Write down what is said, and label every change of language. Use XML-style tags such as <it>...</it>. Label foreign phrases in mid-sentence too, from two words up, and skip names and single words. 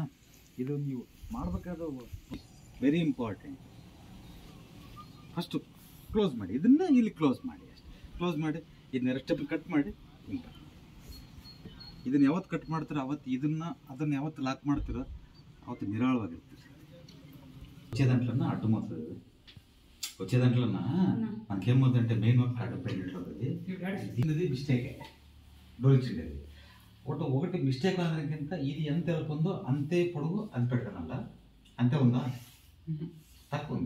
<kn>ಇದು ನೀವು ಮಾಡಬೇಕಾದ</kn> <en>very important.</en> <kn>ಫಸ್ಟು ಕ್ಲೋಸ್ ಮಾಡಿ, ಇದನ್ನು ಇಲ್ಲಿ ಕ್ಲೋಸ್ ಮಾಡಿ ಅಷ್ಟೇ. ಕ್ಲೋಸ್ ಮಾಡಿ ಇದನ್ನ</kn> <en>step cut</en> <kn>ಮಾಡಿ ಇಲ್ಲ. ಇದನ್ನು ಯಾವತ್ತು ಕಟ್ ಮಾಡ್ತೀರೋ ಅವತ್ತು ಅದನ್ನು ಯಾವತ್ತು ಲಾಕ್ ಮಾಡ್ತೀರೋ ಅವತ್ತು ನಿರಾಳವಾಗಿರ್ತೀರಿ.</kn> <te>వచ్చేదంట్లన్నా అడ్డుమవుతుంది. వచ్చేదంట్లన్నా మనకేమవుతుందంటే</te> <en>main work</en> <te>అడ్డుపోయినట్లుంటుంది. ఇది మిస్టేకే డోరించిండేది. ఒకటి మిస్టేక్ అనేదానికింత ఇది ఎంత ఎలుపు ఉందో అంతే పొడుగు అది పెడతానల్ల. అంతే ఉందా? తక్కువ ఉంది.</te>